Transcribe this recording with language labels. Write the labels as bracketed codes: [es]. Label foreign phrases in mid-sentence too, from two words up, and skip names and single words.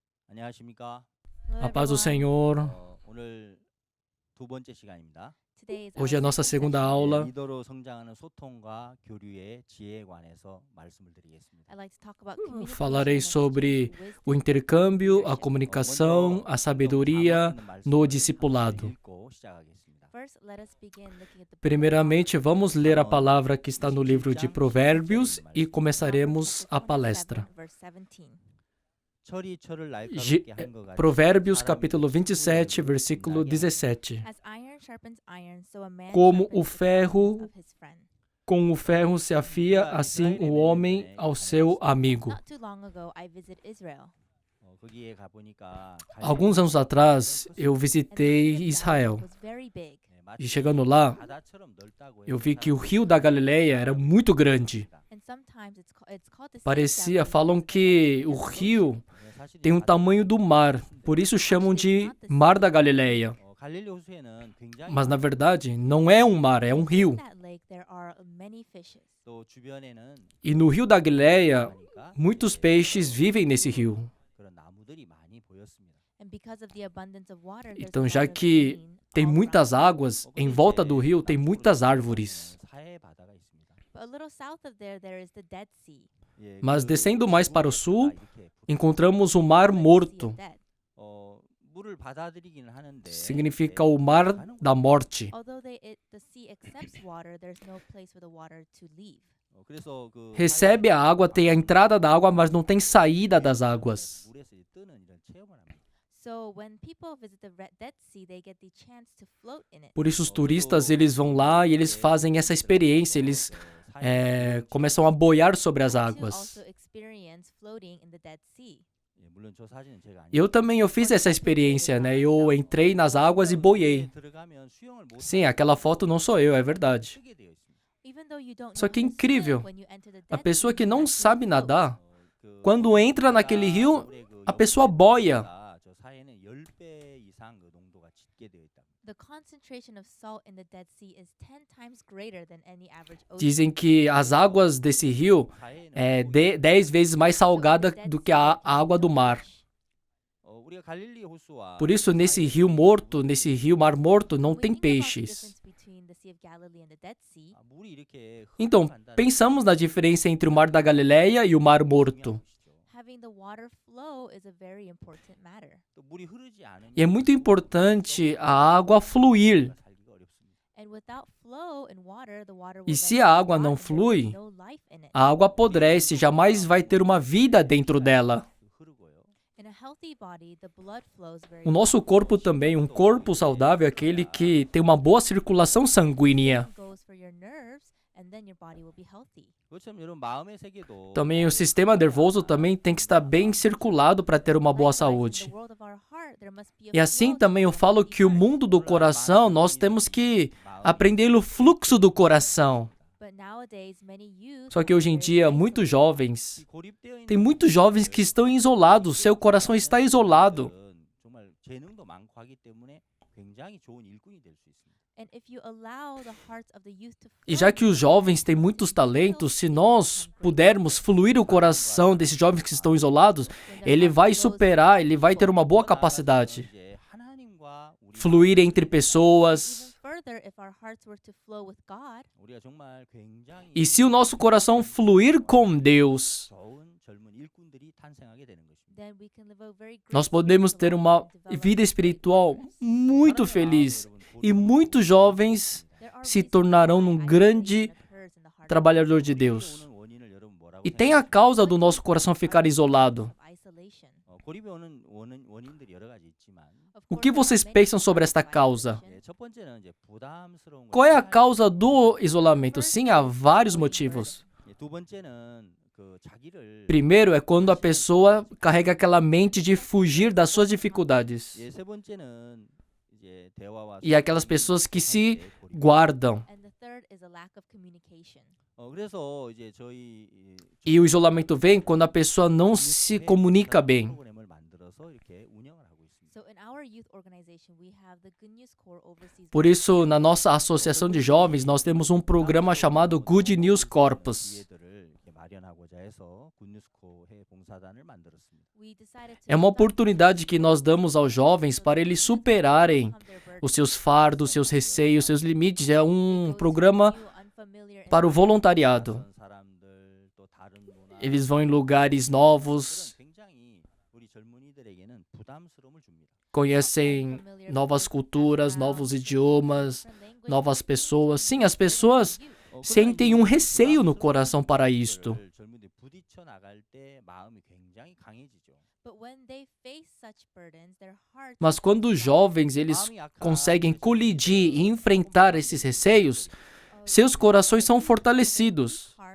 [ko] 안녕하십니까? [en] Hello, [pt] A paz do [en] everyone. [pt] Senhor. [ko] 오늘 두 번째 시간입니다. [en] Today is [pt] Hoje é a [en] our [pt] nossa [en] second [pt] segunda [en] session. [pt] aula. [ko] 리더로 성장하는 소통과 교류의 지혜에 관해서 말씀을 드리겠습니다. [en] I'd like to talk about communication [pt] Falarei [en] and [pt] sobre [en] wisdom. [pt] o intercâmbio, a comunicação, a sabedoria no discipulado. [ko] 읽고 시작하겠습니다. [en] First, let us begin looking at the book of [pt] Primeiramente, [en] Proverbs. [pt] vamos ler a palavra que está no livro de Provérbios e começaremos a palestra. [en] Verse 17. [ko] 철이 철을 Ge- 날카롭게 한 것 같이 [pt] Provérbios [ko] 사람이 [pt] capítulo [ko] 서로를 [pt] 27, versículo [ko] 분하게 [pt] 17. [en] As iron sharpens iron, so a man [pt] Como [en] sharpens [pt] o [en] the [pt] ferro [en] diamonds of his friend. [pt] Com o ferro se afia, assim o homem ao seu amigo. [en] Not too long ago, I visited Israel. [ko] 거기에 가보니까 [pt] Alguns anos atrás, eu [en] And [pt] visitei [en] the valley [pt] Israel. [en] was very big. [pt] E chegando lá, [ko] 바다처럼 넓다고 [pt] eu [ko] 해서 [pt] vi que o rio da Galileia era muito grande. [en] And sometimes it's called the sea of [pt] Parecia, [en] Galilee [pt] falam [en] because [pt] que o rio tem o tamanho do mar, por isso chamam de Mar da Galileia. [ko] 갈릴리 호수에는 굉장히 [pt] Mas na verdade, não é um mar, é um [en] in [pt] rio. [en] that lake there are many fishes. [ko] 또 주변에는 [pt] E no rio da Galileia, [ko] 하니까 [pt] muitos peixes vivem nesse rio. [ko] 그런 나무들이 많이 보였습니다. [en] And because of the abundance of water, there's [pt] Então, [en] a [pt] já [en] lot of [pt] que [en] green [pt] tem [en] all [pt] muitas [en] around. [pt] águas, em volta do rio tem muitas árvores. [ko] 사해 바다가 있습니다. [en] But a little south of there is the Dead Sea. [ko] 예, [pt] Mas [ko] 그 [pt] descendo mais para o sul, [ko] 이렇게 [pt] encontramos o Mar [en] Like the Sea [pt] Morto. [en] of Dead. [ko] 물을 받아들이기는 하는데 [pt] Significa o Mar da Morte. [en] Although the sea accepts water, there's no place for the water to leave. [ko] 그래서 그 [pt] Recebe a água, tem a entrada da água, mas não tem saída das águas. [ko] 물에서 이제 뜨는 이런 체험을 합니다. [en] So when people visit the Dead Sea, they get the chance to float in it. [pt] Por isso os turistas eles vão lá e eles fazem essa experiência, eles começam a boiar sobre as [en] To [pt] águas. [en] also experience floating in the Dead Sea. [ko] 예, 물론 저 사진은 제가 [pt] Eu também eu fiz essa experiência, né? Eu entrei nas águas e boiei. [ko] 들어가면 수영을 못 [pt] Sim, aquela foto não sou eu, é verdade. [ko] 쓰게 되어 있습니다. [en] Even though you don't [pt] Só [en] know [pt] que [en] how to swim, [pt] incrível, [en] when you enter the [pt] A [en] Dead [pt] pessoa [en] Sea, [pt] que [en] you [pt] não [en] actually [pt] sabe [en] float. [pt] nadar, [ko] 그 [pt] quando entra naquele rio, a pessoa boia. [ko] 저 사이에는 10배 이상 그 농도가 짙게 되어 있다. [en] The concentration of salt in the Dead Sea is 10 times greater than any average ocean. [pt] Dizem que as águas desse rio é 10 vezes mais salgada do que a água do mar. [ko] 우리가 갈릴리 호수와 [pt] Por isso, nesse rio morto, nesse rio Mar Morto, não [en] When we [pt] tem [en] think about the [pt] peixes. [en] difference between the Sea of Galilee and the Dead Sea, [ko] 물이 이렇게 [pt] Então, pensamos na diferença entre o Mar da Galileia e o Mar Morto. [en] having the water flow is a very important matter. [ko] 또 물이 흐르지 않으면 [pt] E é muito importante a água fluir. [ko] 살기가 어렵습니다. [en] And without flow in water, the water will [pt] E se [en] eventually [pt] a água [en] rot [pt] não [en] and there will be [pt] flui, [en] no life in it. [pt] A água apodrece, jamais vai ter uma vida dentro dela. [ko] 흐르고요. [en] In a healthy body, the blood flows very [pt] O nosso corpo também, um corpo saudável, é aquele que tem uma boa circulação sanguínea. [en] well. Goes for your nerves, and then your body will be healthy. [ko] 그렇다면 여러분 마음의 세계도 [pt] Também o sistema nervoso também tem que estar bem circulado para ter uma boa [en] Likewise, in [pt] saúde. [en] the world of our heart, there must be a [pt] E assim [en] flow to [pt] também eu [en] our [pt] falo [en] healthy [pt] que o [en] heart. [pt] mundo do coração, nós temos que aprender o fluxo do coração. [en] But nowadays, many youth [pt] Só que [en] are [pt] hoje em [en] very [pt] dia, [en] isolated. [pt] muitos jovens, [ko] 고립되어 있는 [pt] tem muitos jovens que estão isolados, seu coração está isolado. [ko] 정말 재능도 많고 하기 때문에 굉장히 좋은 일꾼이 될 수 있습니다. [en] And if you allow the hearts of the youth to [pt] E [en] flow, [pt] já que os jovens têm muitos talentos, se nós pudermos fluir o coração desses jovens que estão isolados, [en] when their [pt] ele [en] heart [pt] vai [en] flows [pt] superar, ele vai ter uma boa capacidade. [ko] 이제 하나님과 우리가 [pt] Fluir entre pessoas. [en] even further, if our hearts were to flow with God, [ko] 우리가 정말 굉장히 [pt] E se o nosso coração fluir com Deus, [ko] 좋은 젊은 일꾼들이 탄생하게 되는 것입니다. [en] then we can live a very great [pt] nós podemos ter [en] spiritual [pt] uma [en] life and develop [pt] vida [en] great [pt] espiritual [en] leaders. [pt] muito feliz. E muitos jovens [en] There are [pt] se [en] reasons [pt] tornarão [en] why [pt] num [en] isolation [pt] grande [en] occurs in the heart of [pt] trabalhador de Deus. E tem a causa do nosso coração ficar isolado. [en] isolation. [ko] 고립에 오는 원인들이 여러 가지 있지만 [en] Of [pt] O [en] course, [pt] que [en] there are [pt] vocês [en] many [pt] pensam [en] causes [pt] sobre esta [en] of [pt] causa? [en] isolation. [ko] 첫 번째는 이제 부담스러운 [pt] Qual é a [ko] 걸 [pt] causa do isolamento? Sim, há vários motivos. [ko] 두 번째는 그 자기를 [pt] Primeiro é quando a pessoa carrega aquela mente de fugir das suas dificuldades. [ko] 세 번째는 이제 대화와 [pt] E aquelas pessoas que se guardam. [en] And the third is a lack of communication. [ko] 그래서 이제 저희 [pt] E o isolamento vem quando a pessoa não se comunica bem. [ko] 프로그램을 만들어서 이렇게 운영을 하고 있습니다. [en] So in our youth organization, we have the Good News Corps overseas. [pt] Por isso, na nossa associação de jovens, nós temos um programa chamado Good News Corpus. [ko] 기회들을 이렇게 마련하고자 해서 굿뉴스코 해 봉사단을 만들었습니다. [en] We decided to [pt] É uma [en] start [pt] oportunidade que nós damos aos jovens para eles superarem os seus fardos, seus receios, seus limites. É um programa para o voluntariado. [ko] 낯선 사람들, 또 다른 문화, [pt] Eles vão em lugares novos, [ko] 그런 굉장히 우리 젊은이들에게는 부담스러움을 줍니다. [pt] conhecem novas culturas, novos idiomas, novas pessoas. Sim, as pessoas sentem um receio no coração para isto. [ko] 젊은이들이 부딪혀 나갈 때 마음이 굉장히 강해지죠. [pt] Mas quando os jovens eles conseguem colidir e enfrentar esses receios, seus corações são fortalecidos.